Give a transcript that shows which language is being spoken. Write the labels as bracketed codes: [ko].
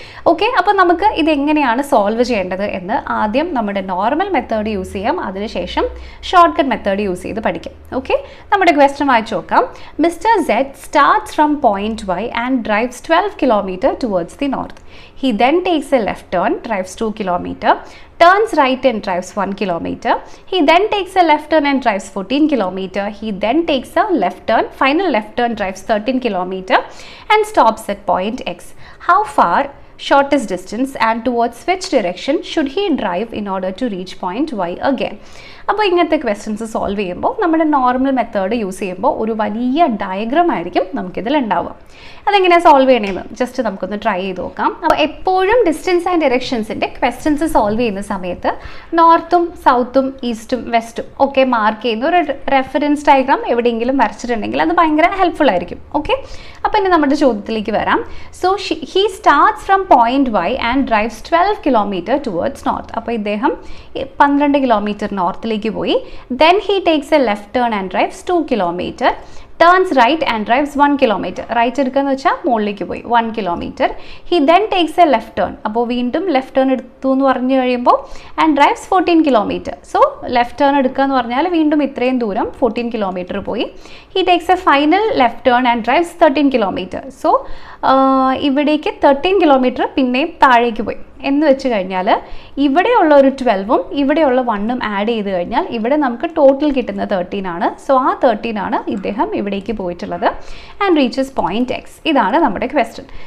[ml] Okay, അപ്പോൾ നമുക്ക് ഇതെങ്ങനെയാണ് സോൾവ് ചെയ്യേണ്ടത് എന്ന് ആദ്യം നമ്മുടെ നോർമൽ മെത്തേഡ് യൂസ് ചെയ്യാം, അതിനുശേഷം ഷോർട്ട് കട്ട് മെത്തേഡ് യൂസ് ചെയ്ത് പഠിക്കാം. [en] okay, [ml] നമ്മുടെ ക്വസ്റ്റ്യൻ വായിച്ചു നോക്കാം. [en] Mister Z starts from point Y and drives 12 kilometer towards the north. He then takes a left turn, drives 2 kilometer, turns right and drives 1 kilometer. He then takes a left turn and drives 14 kilometer. He then takes a left turn, final left turn, drives 13 kilometer and stops at point X. How far, shortest distance, and towards which direction should he drive in order to reach point Y again? [ml] അപ്പോൾ ഇങ്ങനത്തെ questions solve ചെയ്യുമ്പോൾ നമ്മുടെ normal method use ചെയ്യുമ്പോൾ ഒരു വലിയ diagram ആയിരിക്കും നമുക്കിതിൽ ഉണ്ടാവുക. അതെങ്ങനെയാണ് സോൾവ് ചെയ്യണമെന്ന് ജസ്റ്റ് നമുക്കൊന്ന് ട്രൈ ചെയ്ത് നോക്കാം. അപ്പോൾ എപ്പോഴും ഡിസ്റ്റൻസ് ആൻഡ് ഡയറക്ഷൻസിൻ്റെ ക്വസ്റ്റ്യൻസ് സോൾവ് ചെയ്യുന്ന സമയത്ത് നോർത്തും സൗത്തും ഈസ്റ്റും വെസ്റ്റും ഒക്കെ മാർക്ക് ചെയ്യുന്ന ഒരു റെഫറൻസ് ഡയഗ്രാം എവിടെയെങ്കിലും വരച്ചിട്ടുണ്ടെങ്കിൽ അത് ഭയങ്കര ഹെൽപ്ഫുൾ ആയിരിക്കും. [en] okay, [ml] അപ്പോൾ ഇനി നമ്മുടെ ചോദ്യത്തിലേക്ക് വരാം. [en] So he starts from point Y and drives 12 kilometer towards north. [ml] അപ്പോൾ ഇദ്ദേഹം 12 കിലോമീറ്റർ നോർത്തിലേക്ക് പോയി. [en] Then he takes a left turn and drives 2 kilometer, turns right and drives 1 kilometer. [ml] Right എടുക്കാന്ന് വെച്ചാൽ മുകളിലേക്ക് പോയി 1 kilometer. [en] He then takes a left turn. [ml] അപ്പോൾ വീണ്ടും left turn എടുത്തു എന്ന് പറഞ്ഞു കഴിയുമ്പോൾ [en] And drives 14 kilometer. [ml] So left turn എടുക്കുക എന്ന് പറഞ്ഞാൽ വീണ്ടും ഇത്രയും ദൂരം 14 kilometer പോയി. [en] He takes a final left turn and drives 13 kilometer. [ml] So ഇവിടേക്ക് 13 kilometer പിന്നെയും താഴേക്ക് പോയി എന്ന് വെച്ച് കഴിഞ്ഞാൽ ഇവിടെയുള്ള ഒരു 12ഉം ഇവിടെയുള്ള 1ഉം ആഡ് ചെയ്ത് കഴിഞ്ഞാൽ ഇവിടെ നമുക്ക് ടോട്ടൽ കിട്ടുന്ന 13 ആണ്. സോ ആ 13 ആണ് ഇദ്ദേഹം ഇവിടേക്ക് പോയിട്ടുള്ളത് [en] And reaches point X. [ml] ഇതാണ് നമ്മുടെ ക്വസ്റ്റ്യൻ.